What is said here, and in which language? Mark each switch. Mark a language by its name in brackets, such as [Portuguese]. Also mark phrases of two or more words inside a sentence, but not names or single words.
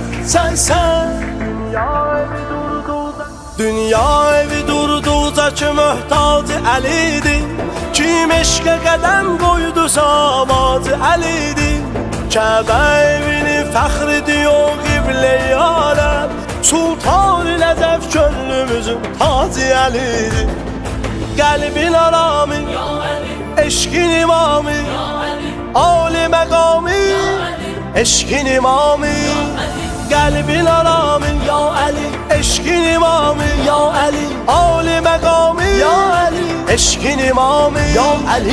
[Turkish] Dünya evi durdu ki mühtacı Ali'dir. Kim eşke qədəm qoydusa amacı Ali'dir. Kəbə evini fəxr ediyor qiblə-i aləm. Sultan ilə zəf gönlümüzün tacı Ali'dir. Qəlbin aramı, eşkin imamı, âli məqamı, eşkin imamı. Qəlbin aramı, [Arabic] ya Ali, [Turkish] eşkin imamı, [Arabic] ya Ali, [Turkish] âli məqamı, [Arabic] ya Ali, [Turkish] eşkin imamı, [Arabic] ya Ali.